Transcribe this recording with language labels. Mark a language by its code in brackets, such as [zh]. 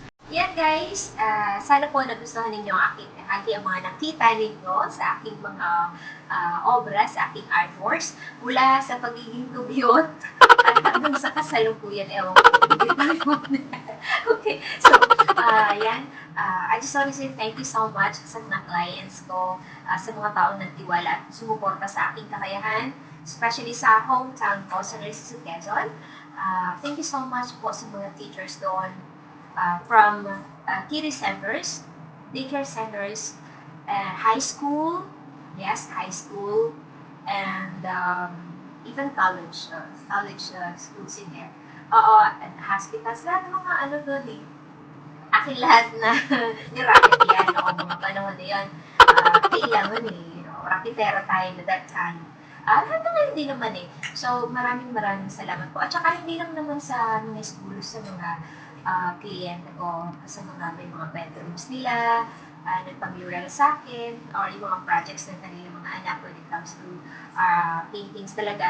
[tl] Yan guys, sana po nagustuhan ninyo ang aking mga nakita ninyo sa aking mga obra, sa aking artworks, mula sa pagiging dugyot at hanggang sa kasalukuyan. Ewan ko, okay, so, yan. [en] I just want to say thank you so much [tl] sa mga clients ko, sa mga taong nagtiwala at sumuporta sa aking kakayahan, especially sa hometown ko, sa Reyes, Quezon. [en] Thank you so much [tl] po sa mga [en] teachers doon, from kiddie centers, daycare centers, high school, yes, high school, and even college schools in there. [tl] Oo, [en] and hospitals, [tl] lahat ng mga ano doon eh. Akin lahat na ni-rocket yan, o mga panahon na yan. Kailangan eh, raketera tayo na [en] that time. [tl] Lahat ng hindi naman eh. So, maraming salamat po. At saka hindi lang naman sa mga schools, sa mga kliyente ko, sa mga may mga bedrooms nila, nagpa-mural sa akin, or yung mga projects na kanilang mga anak [en] when it comes to paintings [tl] talaga.